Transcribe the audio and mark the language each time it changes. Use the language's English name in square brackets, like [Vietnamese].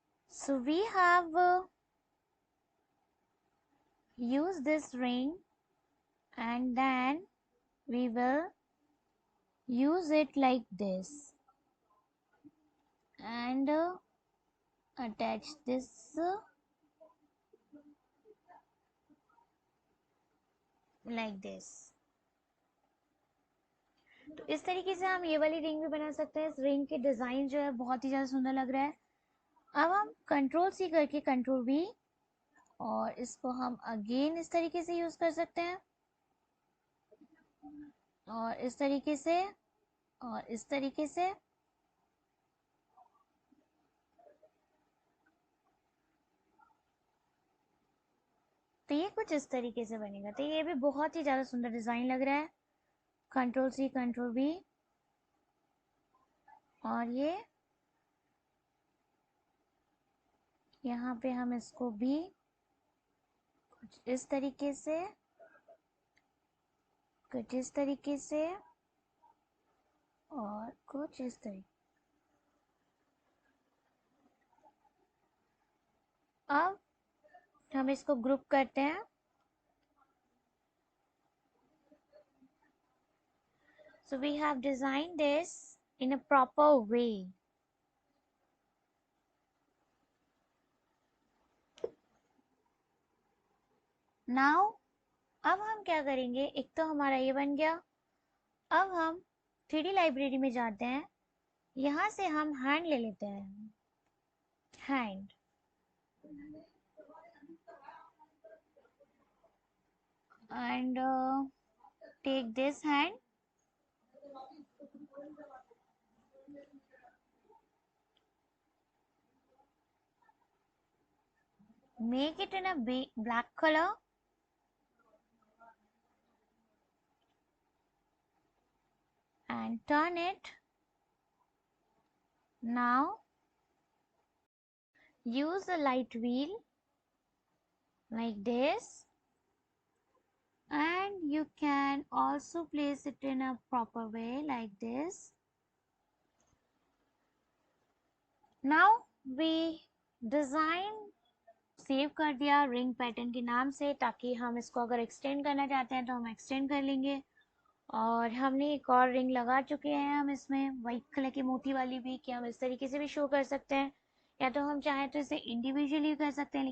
[English] So we have used this ring and then we will use it like this and attach this like this. [Hindi] तो इस तरीके से हम ये वाली रिंग भी बना सकते हैं। इस रिंग के डिजाइन जो है बहुत ही ज्यादा सुंदर लग रहा है। अब हम कंट्रोल सी करके कंट्रोल वी और इसको हम अगेन इस तरीके से यूज कर सकते हैं और इस तरीके से और इस तरीके से। तो ये कुछ इस तरीके से बनेगा। तो ये भी बहुत ही ज्यादा सुंदर डिजाइन लग रहा है। कंट्रोल सी कंट्रोल वी और ये यहाँ पे हम इसको भी कुछ इस तरीके से कुछ इस तरीके से और कुछ इस तरीके। अब हम इसको ग्रुप करते हैं। [English] So we have designed this in a proper way. [Hindi] Now अब हम क्या करेंगे, एक तो हमारा ये बन गया। अब हम 3D लाइब्रेरी में जाते हैं। यहाँ से हम हैंड ले लेते हैं, hand, [English] and take this hand, make it in a black color, and turn it. Now use a light wheel like this, and you can also place it in a proper way like this. Now we design [Hindi] save कर दिया ring pattern के नाम से, ताकि हम इसको अगर extend करना चाहते हैं तो हम एक्सटेंड कर लेंगे। और हमने एक और रिंग लगा चुके हैं हम इसमें, वाइट कलर की मोटी वाली भी, कि हम इस तरीके से भी शो कर सकते हैं, या तो हम चाहें तो इसे इंडिविजुअली कर सकते हैं।